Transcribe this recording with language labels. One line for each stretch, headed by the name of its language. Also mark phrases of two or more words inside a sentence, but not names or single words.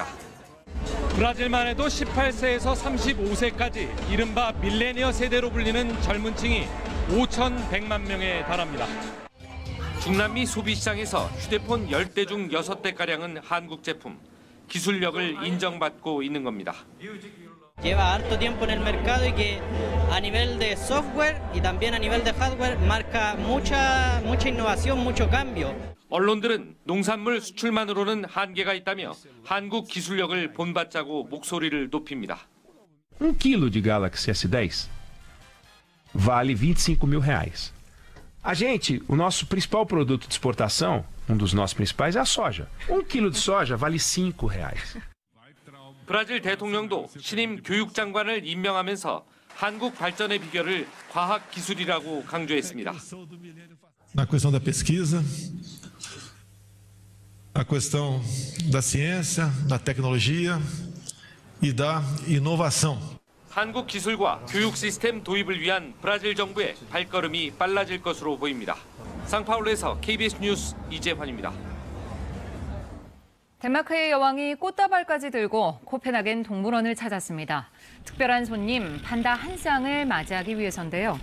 Korean: 브라질만 해도 18세에서 35세까지 이른바 밀레니어 세대로 불리는 젊은 층이 5,100만 명에 달합니다. 중남미 소비시장에서 휴대폰 10대 중 6대가량은 한국 제품, 기술력을 인정받고 있는 겁니다.
Spanish: Lleva harto tiempo en el mercado y que a nivel de software y también a nivel de hardware marca mucha innovación, mucho cambio.
Korean: 언론들은 농산물 수출만으로는 한계가 있다며 한국 기술력을 본받자고 목소리를 높입니다.
Portuguese: 1 kg de Galaxy S10 vale R$25.000. A gente, o nosso principal produto de exportação, dos nossos principais, é a soja. 1 kg de soja vale R$5.
Korean: 브라질 대통령도 신임 교육장관을 임명하면서 한국 발전의 비결을 과학기술이라고 강조했습니다.
Portuguese: Na questão da pesquisa, a questão da ciência, da tecnologia e da inovação.
Korean: 한국 기술과 교육 시스템 도입을 위한 브라질 정부의 발걸음이 빨라질 것으로 보입니다. 상파울루에서 KBS 뉴스 이재환입니다. 덴마크의 여왕이 꽃다발까지 들고 코펜하겐 동물원을 찾았습니다. 특별한 손님 판다 한 쌍을 맞이하기 위해서인데요.